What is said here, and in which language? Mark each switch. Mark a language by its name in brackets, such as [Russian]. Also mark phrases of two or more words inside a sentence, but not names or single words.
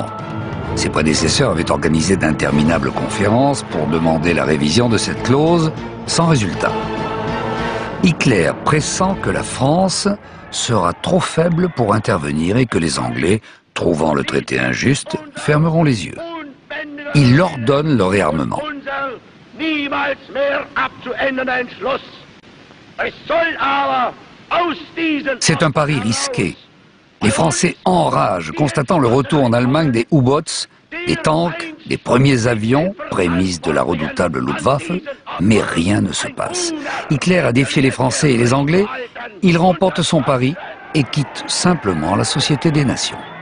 [French] Ses prédécesseurs avaient organisé d'interminables conférences pour demander la révision de cette clause, sans résultat. Hitler pressent que la France sera trop faible pour intervenir et que les Anglais, trouvant le traité injuste, fermeront les yeux. Il ordonne le réarmement. [German] niemals mehr abzuändern Entschluss. Es soll aber aus diesen... [French] C'est un pari risqué. Les Français enragent, constatant le retour en Allemagne des U-Boats, des tanks, des premiers avions, prémices de la redoutable Luftwaffe, mais rien ne se passe. Hitler a défié les Français et les Anglais, il remporte son pari et quitte simplement la Société des Nations.